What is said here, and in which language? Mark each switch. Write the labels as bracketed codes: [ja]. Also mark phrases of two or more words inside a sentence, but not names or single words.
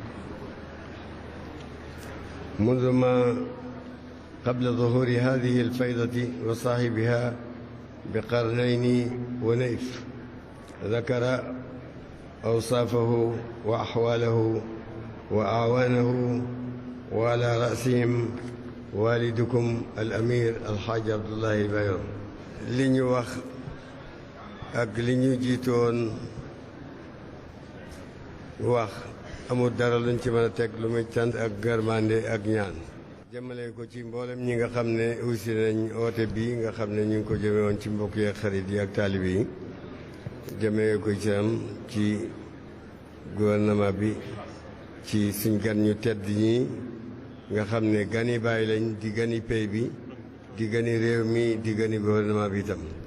[ar] منذ ما قبل ظهور هذه الفيضة وصاحبها بقرنين ونيف. ذكر أوصافه وأحواله وأعوانه، وعلى رأسهم والدكم الأمير الحاج عبد الله البايو. [wo] li ñu wax ak li ñu jiitoon wax amul dara luñ ci mën a teg lu muy cant ak gërmande ak ñaan jëmale ko ci mboolem ñi nga xam ne aussi nañ oote bii nga xam ne ñu ngi ko jëme woon ci mbokk yi ak xarit yi ak taalibe yi, jëmee ko ci gouvernement bi, ci suñ gan ñu tedd ñi nga xam ne gani bàyyi lañ, di gani pay bi, di gani réew mi, di gani gouvernement bi itam.